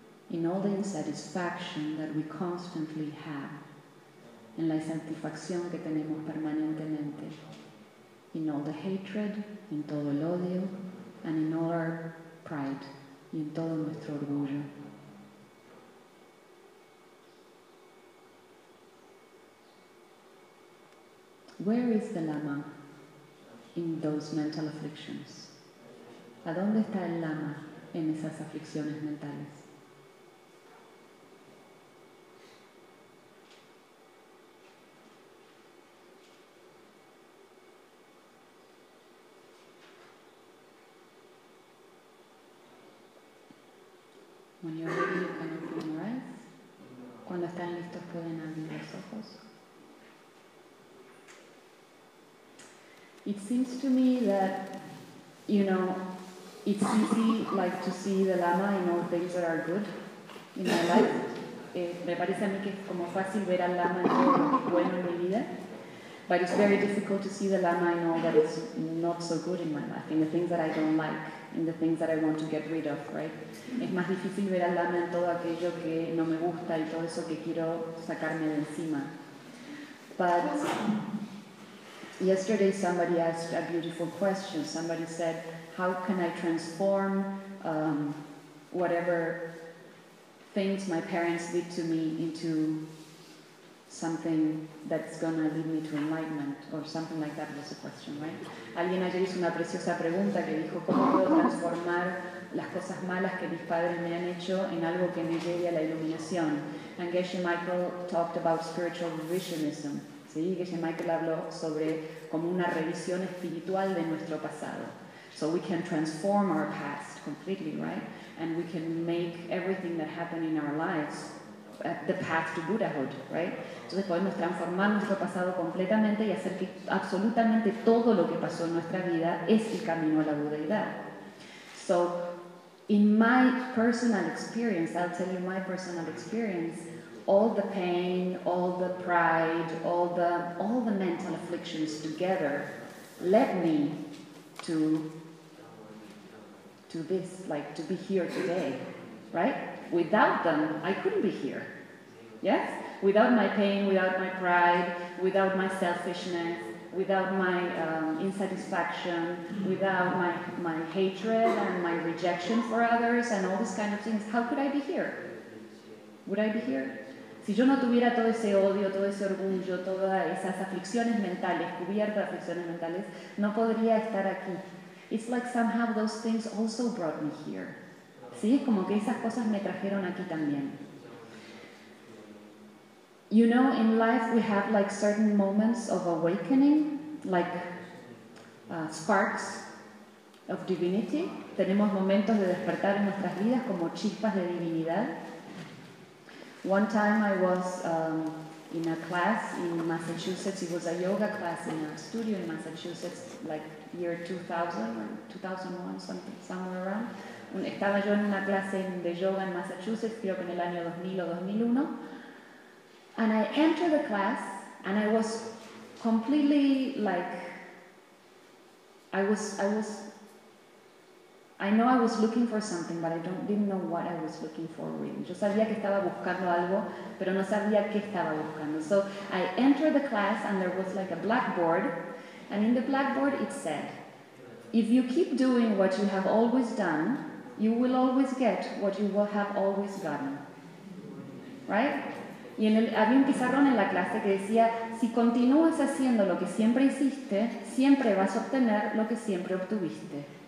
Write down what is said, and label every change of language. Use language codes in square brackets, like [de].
[en] In all the insatisfaction that we constantly have, [es] en la insatisfacción que tenemos permanentemente, [en] in all the hatred, [es] en todo el odio, [en] and in all our pride, [es] y en todo nuestro orgullo. [en] Where is the lama in those mental afflictions? [es] ¿A dónde está el lama en esas aflicciones mentales? [en] When you're ready, you can open your eyes. [es] Cuando están listos, pueden abrir los ojos. [en] It seems to me that, you know, it's easy, like, to see the lama in all things that are good in my life. [es] Me parece a mí que es como fácil ver al lama en todo lo bueno en mi vida. [en] But it's very difficult to see the lama in all that is not so good in my life, in the things that I don't like, in the things that I want to get rid of, right? [es] Es más difícil ver al lama en todo aquello que no me gusta y todo eso que quiero sacarme de encima. [en] But yesterday somebody asked a beautiful question. Somebody said, how can I transform whatever things my parents did to me into something that's gonna lead me to enlightenment, or something like that was the question, right? [es] Alguien ayer hizo una preciosa pregunta que dijo, ¿cómo puedo transformar las cosas malas que mis padres me han hecho en algo que me lleve a la iluminación? [en] And Geshe Michael talked about spiritual revisionism. ¿Sí? [es] Geshe Michael habló sobre como una revisión espiritual de nuestro pasado. [en] So we can transform our past completely, right? And we can make everything that happened in our lives the path to Buddhahood, right? [es] Entonces podemos transformar nuestro pasado completamente y hacer que absolutamente todo lo que pasó en nuestra vida es el camino a la budeidad. [en] So, in my personal experience, I'll tell you my personal experience, all the pain, all the pride, all the mental afflictions together led me to this, like to be here today, right? Without them, I couldn't be here. Yes? Without my pain, without my pride, without my selfishness, without my insatisfaction, without my hatred and my rejection for others and all these kind of things, how could I be here? Would I be here? [es] Si yo no tuviera todo ese odio, todo ese orgullo, todas esas aflicciones mentales, cubiertas aflicciones mentales, no podría estar aquí. [en] It's like somehow those things also brought me here. [es] Sí, es como que esas cosas me trajeron aquí también. [en] You know, in life we have like certain moments of awakening, like sparks of divinity. [es] Tenemos momentos de despertar en nuestras vidas como chispas de divinidad. [en] One time I was in a class in Massachusetts. It was a yoga class in a studio in Massachusetts, like year 2000 or 2001, something, somewhere around. [es] Estaba yo en una clase de yoga en Massachusetts, creo que en el año 2000 o 2001. [en] And I entered the class, and I was completely like, I was, I know I was looking for something, but I didn't know what I was looking for really. [es] Yo sabía que estaba buscando algo, pero no sabía qué estaba buscando. [en] So I entered the class, and there was like a blackboard, and in the blackboard it said, if you keep doing what you have always done, you will always get what you will have always gotten. Right? [es] Y en había un pizarrón en la clase que decía, si continúas haciendo lo que siempre hiciste, siempre vas a obtener lo que siempre obtuviste.